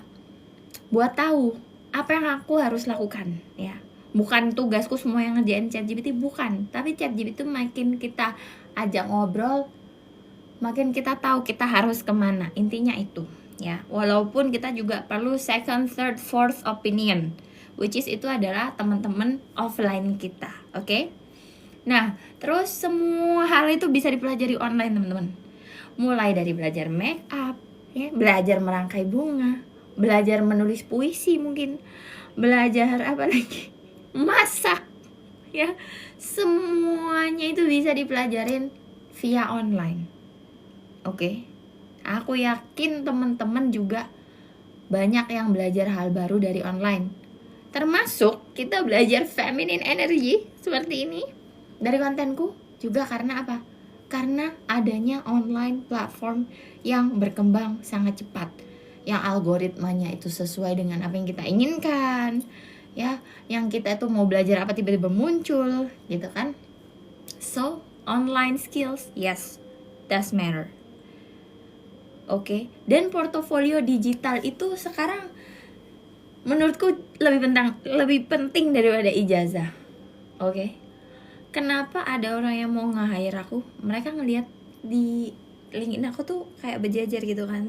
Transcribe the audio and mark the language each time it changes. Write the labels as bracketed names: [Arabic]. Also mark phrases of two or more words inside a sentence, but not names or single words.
[Indonesian] Buat tahu apa yang aku harus lakukan ya. Bukan tugasku semua yang ngerjain ChatGPT, bukan. Tapi ChatGPT itu makin kita ajak ngobrol, makin kita tahu kita harus kemana. Intinya itu ya. Walaupun kita juga perlu [English] second, third, fourth opinion, which is [Indonesian] itu adalah teman-teman offline kita. Oke? Nah, terus semua hal itu bisa dipelajari online teman-teman. Mulai dari belajar make up ya, belajar merangkai bunga, belajar menulis puisi mungkin, belajar apa lagi, masak ya, semuanya itu bisa dipelajarin via online. Oke, aku yakin teman-teman juga banyak yang belajar hal baru dari online, termasuk kita belajar [English] feminine energy [Indonesian] seperti ini dari kontenku juga. Karena apa? Karena adanya [English] online platform [Indonesian] yang berkembang sangat cepat, yang algoritmanya itu sesuai dengan apa yang kita inginkan ya, yang kita itu mau belajar apa tiba-tiba muncul gitu kan. [English] So online skills yes does matter. [Indonesian] Oke. Dan portofolio digital itu sekarang menurutku lebih penting daripada ijazah. Oke. Kenapa ada orang yang mau nge-hire aku? Mereka ngelihat di LinkedIn aku tuh kayak berjejer gitu kan.